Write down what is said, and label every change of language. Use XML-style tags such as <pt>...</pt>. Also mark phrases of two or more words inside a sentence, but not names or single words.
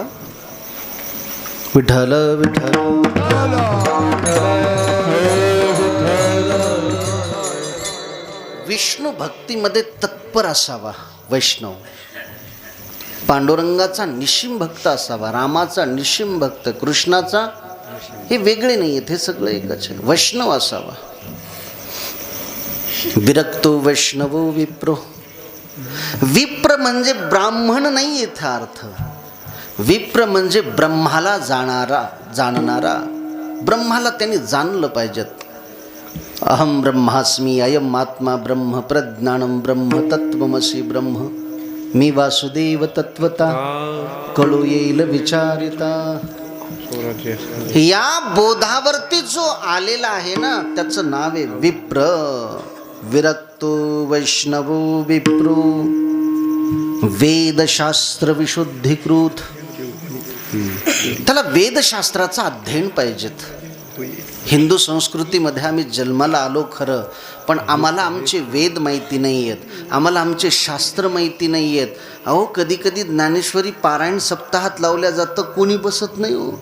<mr>विठ्ठल विठ्ठल विष्णू भक्तीमध्ये तत्पर असावा वैष्णव. पांडुरंगाचा निशिम भक्त असावा, रामाचा निशिम भक्त, कृष्णाचा, हे वेगळे नाही आहेत, हे सगळं एकच आहे. वैष्णव असावा.</mr> <sa>विरक्तो वैष्णवो विप्रो.</sa> <mr>विप्र म्हणजे ब्राह्मण नाही याचा अर्थ. विप्र म्हणजे ब्रह्माला जाणणारा. ब्रह्माला त्यांनी जाणलं पाहिजेत.</mr> <sa>अहम ब्रह्मास्मी अयम आत्मा ब्रह्म प्रज्ञानम ब्रह्म तत्वमसी</sa> <mr>ब्रह्म मी वासुदेव तत्वता कळू येईल विचारिता. या बोधावरती जो आलेला आहे ना, त्याचं नाव आहे विप्र.</mr> <sa>विरक्तो वैष्णवो विप्रो वेदशास्त्र विशुद्धीकृत.</sa> <mr>त्याला वेदशास्त्राचा अध्ययन पाहिजेत. हिंदू संस्कृतीमध्ये आम्ही जन्माला आलो खरं, पण आम्हाला आमचे वेद माहिती नाही आहेत, आम्हाला आमचे शास्त्र माहिती नाही आहेत. अहो, कधी कधी ज्ञानेश्वरी पारायण सप्ताहात लावल्या जातं, कोणी बसत नाही हो.</mr>